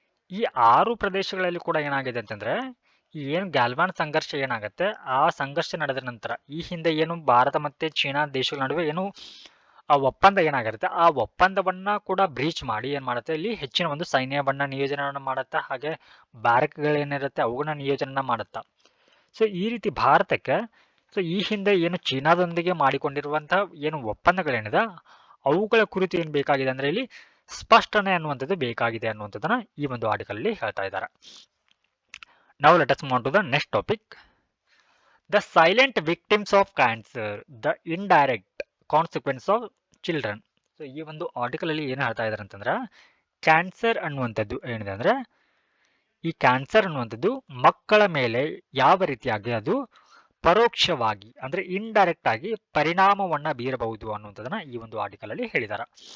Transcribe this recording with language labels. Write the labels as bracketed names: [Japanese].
[Kannada] ಈ 6 ಪ್ರದೇಶಗಳಲ್ಲಿ ಕೂಡ ಏನಾಗಿದೆ ಅಂತಂದ್ರೆ ಏನು ಗ್ಯಾಲ್ವಾನ್ ಸಂಘರ್ಷ ಏನಾಗುತ್ತೆ, ಆ ಸಂಘರ್ಷ ನಡೆದ ನಂತರ ಈ ಹಿಂದೆ ಏನು ಭಾರತ ಮತ್ತೆ ಚೀನಾ ದೇಶಗಳ ನಡುವೆ ಏನು ಆ ಒಪ್ಪಂದ ಏನಾಗಿರುತ್ತೆ, ಆ ಒಪ್ಪಂದವನ್ನ ಕೂಡ ಬ್ರೀಚ್ ಮಾಡಿ ಏನ್ ಮಾಡುತ್ತೆ ಇಲ್ಲಿ ಹೆಚ್ಚಿನ ಒಂದು ಸೈನ್ಯವನ್ನ ನಿಯೋಜನೆ ಮಾಡುತ್ತಾ, ಹಾಗೆ ಬ್ಯಾರಕ್ಗಳೇನಿರುತ್ತೆ ಅವುಗಳನ್ನ ನಿಯೋಜನೆ ಮಾಡುತ್ತಾ. ಸೊ ಈ ರೀತಿ ಭಾರತಕ್ಕೆ ಸೊ ಈ ಹಿಂದೆ ಏನು ಚೀನಾದೊಂದಿಗೆ ಮಾಡಿಕೊಂಡಿರುವಂತಹ ಏನು ಒಪ್ಪಂದಗಳೇನಿದೆ ಅವುಗಳ ಕುರಿತು ಏನ್ ಬೇಕಾಗಿದೆ ಅಂದ್ರೆ ಇಲ್ಲಿ ಸ್ಪಷ್ಟನೆ ಅನ್ನುವಂಥದ್ದು ಬೇಕಾಗಿದೆ ಅನ್ನುವಂಥದ್ದನ್ನ ಈ ಒಂದು ಆರ್ಟಿಕಲ್ ಅಲ್ಲಿ ಹೇಳ್ತಾ ಇದ್ದಾರೆ. [English] Now let us move on to the next topic. The silent victims of cancer, the indirect consequence of children. [Kannada] So ಈ ಒಂದು ಆರ್ಟಿಕಲ್ ಅಲ್ಲಿ ಏನು ಹೇಳ್ತಾ ಇದ್ದಾರೆ ಅಂತಂದ್ರೆ ಕ್ಯಾನ್ಸರ್ ಅನ್ನುವಂಥದ್ದು ಏನಿದೆ ಅಂದ್ರೆ ಈ ಕ್ಯಾನ್ಸರ್ ಅನ್ನುವಂಥದ್ದು ಮಕ್ಕಳ ಮೇಲೆ ಯಾವ ರೀತಿಯಾಗಿ ಅದು ಪರೋಕ್ಷವಾಗಿ ಅಂದ್ರೆ ಇಂಡೈರೆಕ್ಟ್ ಆಗಿ ಪರಿಣಾಮವನ್ನ ಬೀರಬಹುದು ಅನ್ನುವಂಥದ್ದನ್ನ ಈ ಒಂದು ಆರ್ಟಿಕಲ್ ಅಲ್ಲಿ ಹೇಳಿದ್ದಾರೆ.